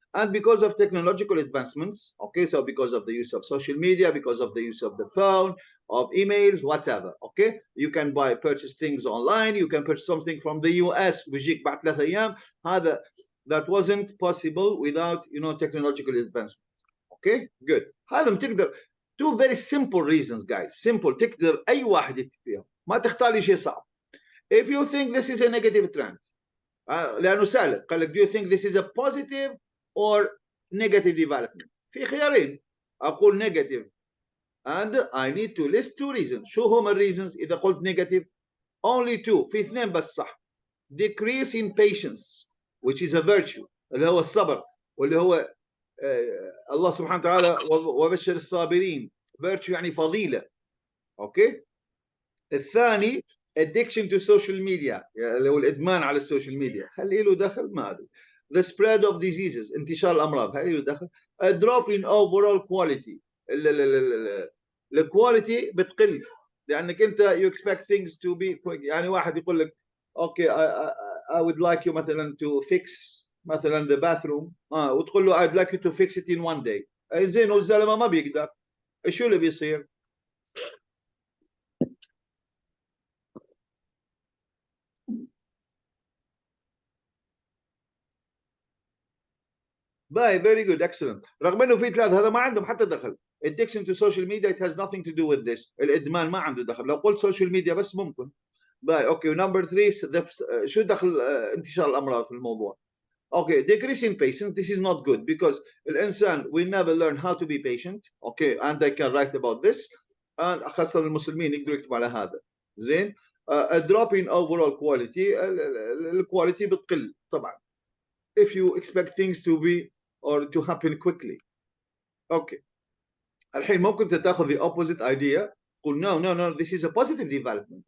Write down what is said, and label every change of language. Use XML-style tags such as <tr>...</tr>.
<en>And because of technological advancements, okay, so because of the use of social media, because of the use of the phone, of emails, whatever, okay, you can purchase things online, you can purchase something from the US</en> <ar>بيجيك بعد 3 أيام.</ar> <en>هذا that wasn't possible without technological advancement. Okay, good.</en> <ar>هذا تقدر</ar> <en>two very simple reasons guys,</en> <ar>simple تقدر أي واحد يكتب فيهم ما تختار لي شيء صعب.</ar> <en>If you think this is a negative trend</en> <ar>لأنه سألك قال لك</ar> <en>do you think this is a positive or negative development؟</en> <ar>في خيارين أقول</ar> <en>negative and I need to list two reasons.</en> <ar>شو هم الريزنز؟ إذا قلت negative only two في اثنين بس صح.</ar> <en>decrease in patience which is a virtue</en> <ar>اللي هو الصبر واللي هو الله سبحانه وتعالى وبشر الصابرين virtue يعني فضيلة. اوكي. الثاني</ar> <en>addiction to social media</en> <ar>اللي هو الادمان على السوشيال ميديا. هل له دخل؟ ما ادري.</ar> <en>the spread of diseases</en> <ar>انتشار الامراض هل له دخل؟</ar> <en>a drop in overall quality الكواليتي بتقل لانك انت you expect things to be quick.</en> <ar>يعني واحد يقول لك اوكي</ar> <en>I would like you مثلا to fix مثلا the bathroom وتقول له I'd like you to fix it in one day.</en> <ar>زين والزلمه ما بيقدر. شو اللي بيصير؟ باي</ar> <en>very good excellent.</en> <ar>رغم انه في ثلاث هذا ما عندهم حتى دخل.</ar> <en>addiction to social media it has nothing to do with this.</en> <ar>الادمان ما عنده دخل. لو قلت social media بس ممكن. باي اوكي. ونمبر 3 شو دخل انتشار الامراض في الموضوع؟</ar> <en>Okay, decrease in patience. This is not good because</en> <ar>الإنسان</ar> <en>we never learn how to be patient. Okay, and I can write about this.</en> <ar>And خاصة المسلمين يقدروا يكتبوا على هذا. زين.</ar> <en>A drop in overall quality.</en> <ar>الكواليتي بتقل طبعا.</ar> <en>If you expect things to be or to happen quickly. Okay.</en> <ar>الحين ممكن تاخذ</ar> <en>the opposite idea. قول no, this is a positive development.</en>